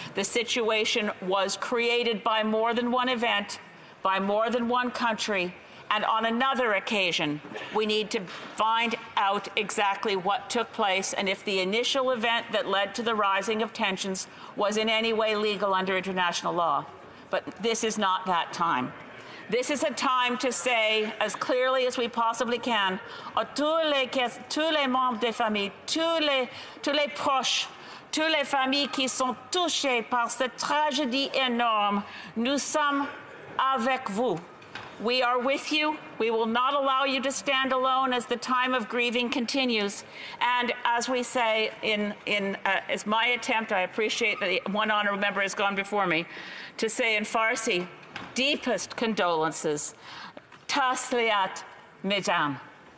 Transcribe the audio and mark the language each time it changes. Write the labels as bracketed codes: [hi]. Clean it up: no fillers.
[en] The situation was created by more than one event, by more than one country, and on another occasion, we need to find out exactly what took place and if the initial event that led to the rising of tensions was in any way legal under international law. But this is not that time. This is a time to say, as clearly as we possibly can, [fr] à tous les membres des familles, tous les proches, toutes les familles qui sont touchées par cette tragédie énorme, nous sommes avec vous. [en] We are with you. We will not allow you to stand alone as the time of grieving continues. And as we say as my attempt, I appreciate that one honourable member has gone before me, to say in Farsi, deepest condolences. [fa] Tasliat, [en] mesdames.